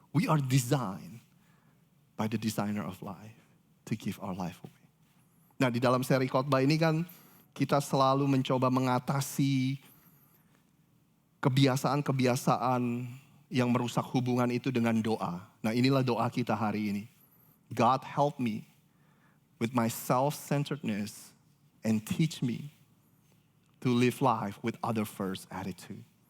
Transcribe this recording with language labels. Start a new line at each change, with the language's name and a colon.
English: We are designed by the designer of life to give our life away.
Indonesian: Nah, di dalam seri khotbah ini kan kita selalu mencoba mengatasi kebiasaan-kebiasaan yang merusak hubungan itu dengan doa. Nah, inilah doa kita hari ini.
English: God help me with my self-centeredness and teach me to live life with other first attitude.